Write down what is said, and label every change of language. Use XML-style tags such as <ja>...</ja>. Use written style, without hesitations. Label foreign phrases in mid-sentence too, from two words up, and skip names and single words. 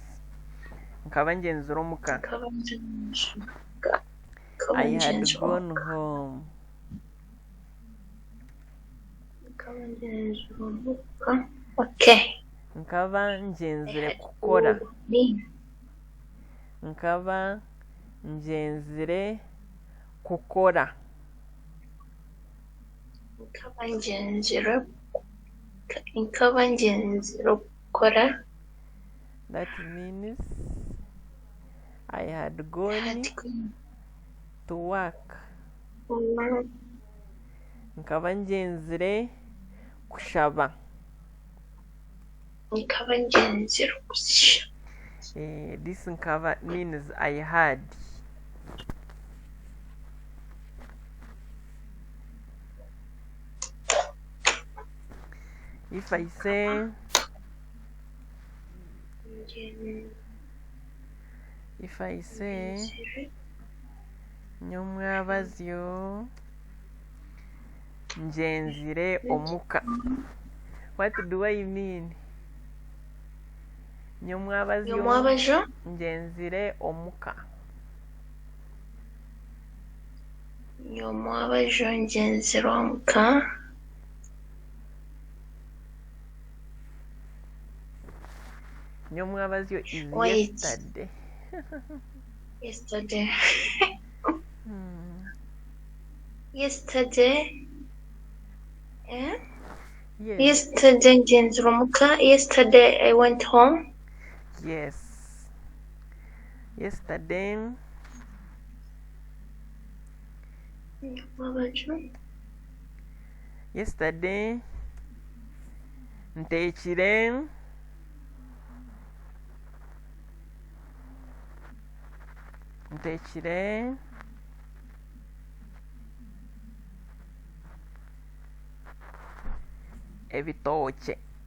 <nyn>Nkaba ngenzire omuka.</nyn> <en>I had gone home. Okay.</en> <nyn>Nkaba ngenzire kukora. Nkaba ngenzire kukora. Nkaba ngenzire kukora.</nyn> <en>That means I had gone to work.</en> <nyn>Nkaba ngenzire kushaba. Nkaba ngenzire kushaba.</nyn> <en>This nkaba means I had. If I say</en> <nyn>nyomwabazyo ngenzire omuka.</nyn> <en>What do I mean?</en> <nyn>Nyomwabazyo ngenzire omuka. Nyomwabazyo ngenzire omuka.</nyn> <en>Nyomwabazyo is yesterday. Yesterday. Yesterday. Yes.</en> <nyn>Yesterday ngenzire omuka.</nyn> <en>Yesterday I went home. Yes. Yesterday. Yesterday.</en> <nyn>Ntekire. Ebitoche.</nyn>